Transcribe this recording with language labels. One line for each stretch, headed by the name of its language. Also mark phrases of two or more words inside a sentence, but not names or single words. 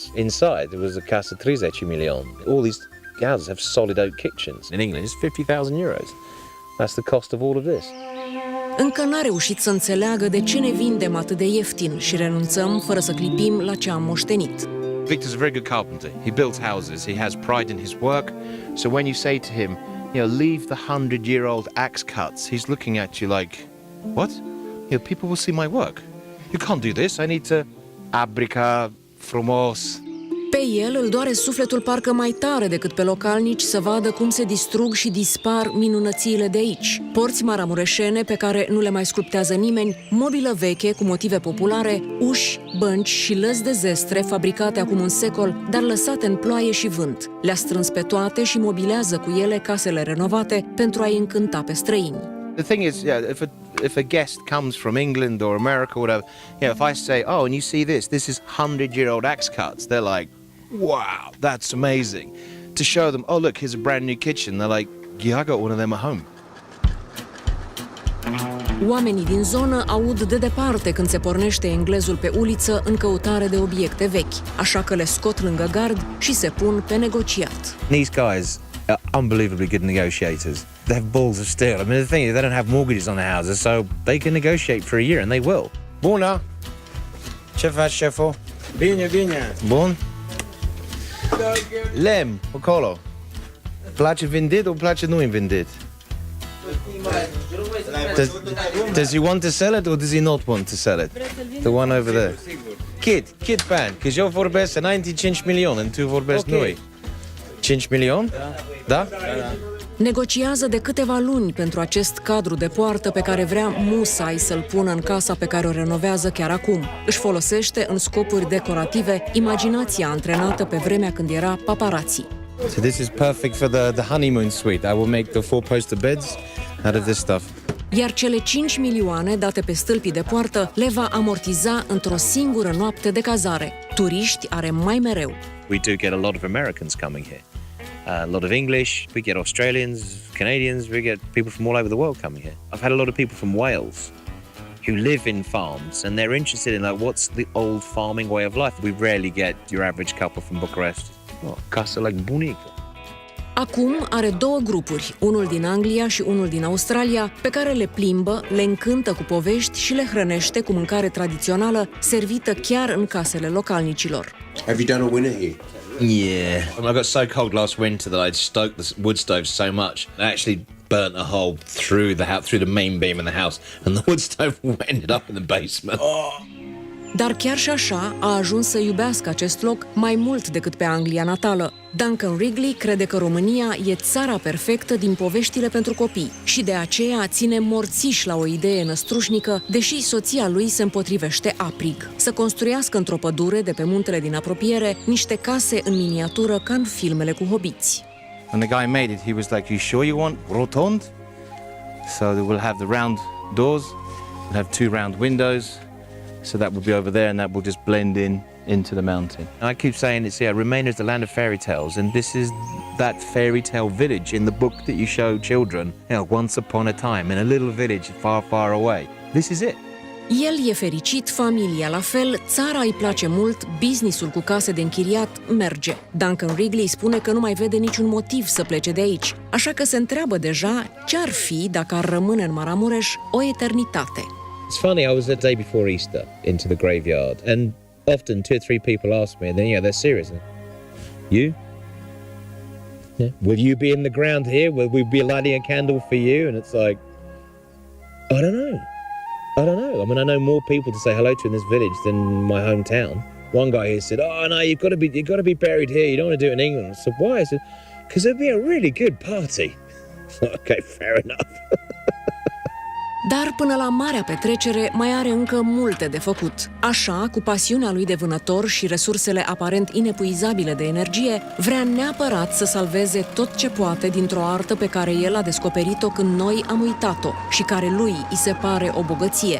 English: Inside, there was a casa 30 million. All these houses have solid oak kitchens. In England, it's 50,000 euros. That's the cost of all of this.
Romanian: Încă n-a reușit să înțeleagă de ce ne vindem atât de ieftin și renunțăm fără să clipim la ce am moștenit.
English: Victor's a very good carpenter. He builds houses. He has pride in his work. So when you say to him, leave the 100-year-old axe cuts, he's looking at you like, what? People will see my work. You can't do this. I need to
Romanian: abrica frumos. Pe el îl doare sufletul parcă mai tare decât pe localnici să vadă cum se distrug și dispar minunățiile de aici. Porți maramureșene pe care nu le mai sculptează nimeni, mobilă veche cu motive populare, uși, bănci și lăzi de zestre fabricate acum un secol, dar lăsate în ploaie și vânt. Le-a strâns pe toate și mobilează cu ele casele renovate pentru a-i încânta pe străini.
English: The thing is, if a guest comes from England or America or whatever, if I say, oh, and you see this is 100-year-old axe cuts, they're like, wow, that's amazing. To show them, oh, look, here's a brand new kitchen. They're like, yeah, I got one of them at home.
Romanian: Oamenii din zonă aud de departe când se pornește englezul pe uliță în căutare de obiecte vechi, așa că le scot lângă gard și se pun pe negociat.
English: These guys are unbelievably good negotiators. They have balls of steel. I mean, the thing is, they don't have mortgages on their houses, so they can negotiate for a year, and they will.
Romanian: Bună! Ce faci, șeful? Bine, bine. Bun? Lemn, acolo. Place vândit or place nu vândit?
English: Does he want to sell it or does he not want to sell it? The one over there. Kid pan,
Romanian: că eu vorbesc înainte 5 milioane, and tu vorbesc noi. 5 milioane? Da? Negociază de câteva luni pentru acest cadru de poartă pe care vrea musai să-l pună în casa pe care o renovează chiar acum. Își folosește în scopuri decorative imaginația antrenată pe vremea când era paparazzi.
English: So this is perfect for the honeymoon suite. I will make the 4-poster beds out of this stuff.
Romanian: Iar cele 5 milioane date pe stâlpii de poartă le va amortiza într-o singură noapte de cazare. Turiști are mai mereu.
English: We do get a lot of Americans coming here. A lot of English, we get Australians, Canadians, we get people from all over the world coming here. I've had a lot of people from Wales who live in farms and they're interested in like what's the old farming way of life. We rarely get your average couple from Bucharest.
Romanian: Oh, casă like bunică. Acum are două grupuri, unul din Anglia și unul din Australia, pe care le plimbă, le încântă cu povești și le hrănește cu mâncare tradițională, servită chiar în casele localnicilor.
English: Have you done a winter here? Yeah. I got so cold last winter that I'd stoked the wood stove so much I actually burnt a hole through the house, through the main beam in the house, and the wood stove ended up in the basement.
Romanian: Dar chiar și așa a ajuns să iubească acest loc mai mult decât pe Anglia natală. Duncan Wrigley crede că România e țara perfectă din poveștile pentru copii și de aceea ține morțiș la o idee năstrușnică, deși soția lui se împotrivește aprig. Să construiască într-o pădure de pe muntele din apropiere niște case în miniatură ca în filmele cu hobiți.
English: When the guy made it, he was like, "You sure you want rotund?" So we'll have the round doors, we'll have 2 round windows. So that will be over there, and that will just blend into the mountain. I keep saying it's Romania is the land of fairy tales, and this is that fairy tale village in the book that you show children. Once upon a time, in a little village far, far away. This is it.
Romanian: El e fericit, familia la fel, țara îi place mult, businessul cu case de închiriat merge. Duncan Wrigley spune că nu mai vede niciun motiv să plece de aici, așa că se întreabă deja ce-ar fi dacă ar rămâne în Maramureș o eternitate.
English: It's funny, I was the day before Easter into the graveyard, and often 2 or 3 people ask me, and then, they're serious. You? Yeah. Will you be in the ground here? Will we be lighting a candle for you? And it's like, I don't know. I mean, I know more people to say hello to in this village than my hometown. One guy here said, "Oh no, you've got to be buried here. You don't want to do it in England." I said, "Why?" I said, "Because it'd be a really good party." Okay, fair enough.
Romanian: Dar până la marea petrecere mai are încă multe de făcut. Așa, cu pasiunea lui de vânător și resursele aparent inepuizabile de energie, vrea neapărat să salveze tot ce poate dintr-o artă pe care el a descoperit-o când noi am uitat-o și care lui îi se pare o bogăție.